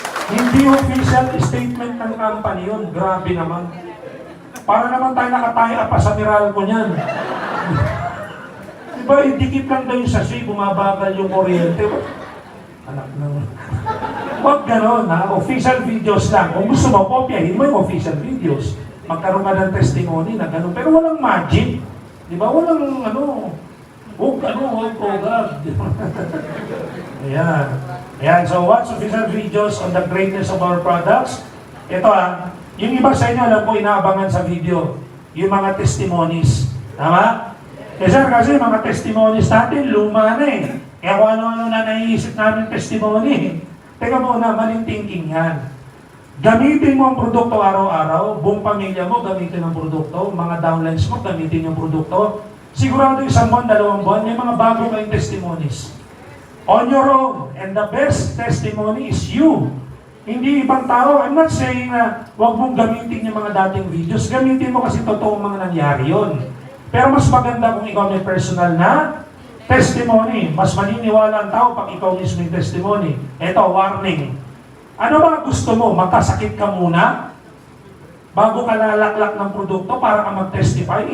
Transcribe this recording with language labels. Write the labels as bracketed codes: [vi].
[tl] Hindi official statement ng company yun. Grabe naman. Para naman tayo nakataya pa sa Meralco niyan. Diba? ba, idikit lang daw yung sachet, bumabagal yung kuryente. Anak ng... Huwag ganon, ha? Official videos lang. Kung gusto mo, kopyahin mo yung official videos. Magkaroon ka ng testimony na gano'n. Pero walang magic. Di ba? Walang huwag God. Ayan. Ayan, [en] so watch official videos on the greatness of our products. [tl] Ito yung iba sa inyo, alam ko, inaabangan sa video. Yung mga testimonies. Tama? Kasi mga testimonies natin, luma na eh. Kaya kung ano-ano na naiisip namin testimony. Teka muna, maling thinking yan. Gamitin mo ang produkto araw-araw, buong pamilya mo gamitin ang produkto, mga downlines mo gamitin yung produkto. Sigurado isang buwan, 2 buwan, may mga bago kayong testimonies. [en] On your own. And the best testimony is you. [tl] Hindi ibang tao. [en] I'm not saying [tl] na huwag mong gamitin yung mga dating videos. Gamitin mo kasi totoong mga nangyari yun. Pero mas maganda kung ikaw may personal na testimony. Mas maniniwala ang tao pag ikaw mismo yung testimony. Ito, warning. Ano ba gusto mo? Magkasakit ka muna? Bago ka lalaklak ng produkto para ka mag-testify?